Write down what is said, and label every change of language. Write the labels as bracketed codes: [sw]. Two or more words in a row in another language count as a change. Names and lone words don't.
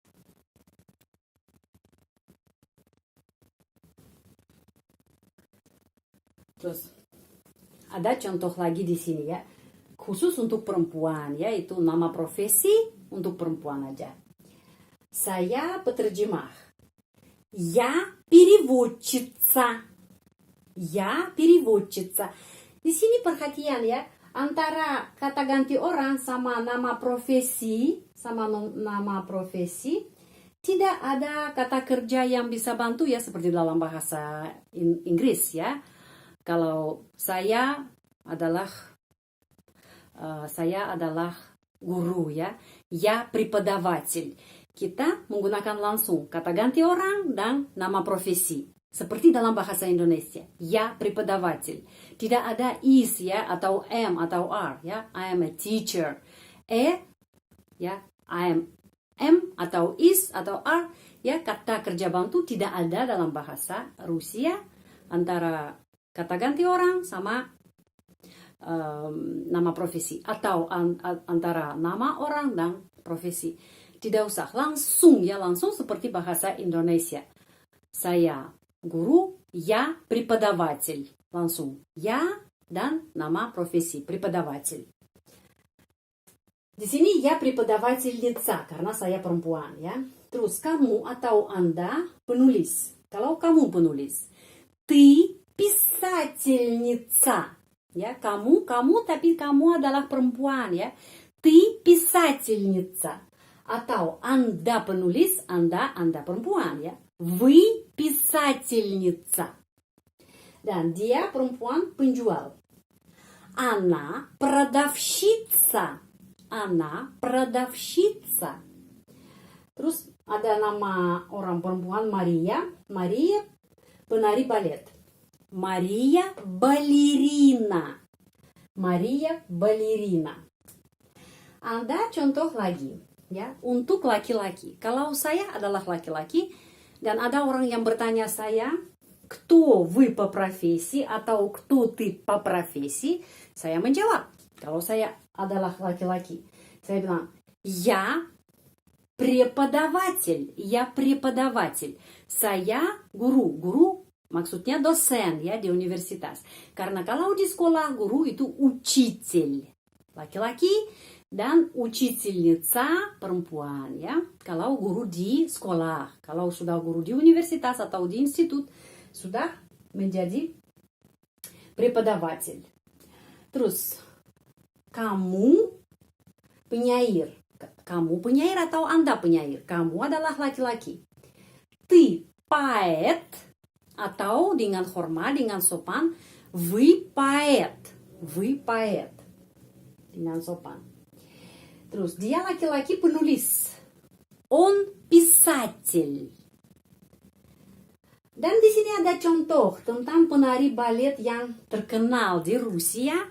[id] Terus ada contoh lagi di sini ya. Khusus untuk perempuan, yaitu nama profesi untuk perempuan aja. Saya peterjemah. [ru] Я переводчица. Я переводчица. [id] Di sini perhatian ya, antara kata ganti orang sama nama profesi, tidak ada kata kerja yang bisa bantu ya, seperti dalam bahasa Inggris ya. Kalau saya adalah guru ya, [ru] я преподаватель. [id] Kita menggunakan langsung kata ganti orang dan nama profesi. Seperti dalam bahasa Indonesia. [ru] Я преподаватель. [id] Tidak ada is ya, atau am, atau are ya. [en] I am a teacher. Ya, I am atau is, atau are. [id] Ya, kata kerja bantu tidak ada dalam bahasa Rusia. Antara kata ganti orang sama nama profesi. Atau antara nama orang dan profesi. Tidak usah langsung ya, langsung seperti bahasa Indonesia. Saya guru, [ru] я преподаватель. [id] Langsung ya dan nama profesi преподаватель. Di sini [ru] я преподавательница [id] karena saya perempuan ya. Terus kamu atau Anda penulis. Kalau kamu penulis, [ru] ты писательница. [id] Ya, kamu tapi kamu adalah perempuan ya. [ru] Ты писательница. [id] Atau Anda penulis, Anda perempuan ya. [ru] Вы писательница. [id] Dan dia perempuan penjual. [ru] Она продавщица. Она продавщица. [id] Terus ada nama orang perempuan Maria. Maria penari balet. Maria ballerina. Maria ballerina. Ada contoh lagi. Ya, untuk laki-laki. Kalau saya adalah laki-laki dan ada orang yang bertanya saya, [ru] кто вы по профессии atau кто ты по профессии, [id] saya menjawab. Kalau saya adalah laki-laki, saya bilang, [ru] я преподаватель. Я преподаватель. [id] Saya guru. Guru maksudnya dosen ya di universitas. Karena kalau di sekolah guru itu учитель. Laki-laki. Dan учительница perempuan ya. Kalau guru di sekolah, kalau sudah guru di universitas atau di institut, sudah menjadi преподаватель. Terus kamu penyair. Kamu penyair atau Anda penyair? Kamu adalah laki-laki. [ru] Ты поэт [id] atau dengan hormat, dengan sopan, [ru] вы поэт. Вы поэт. [id] Dengan sopan. Terus dia laki-laki penulis. [ru] Он писатель. [id] Dan di sini ada contoh tentang penari balet yang terkenal di Rusia.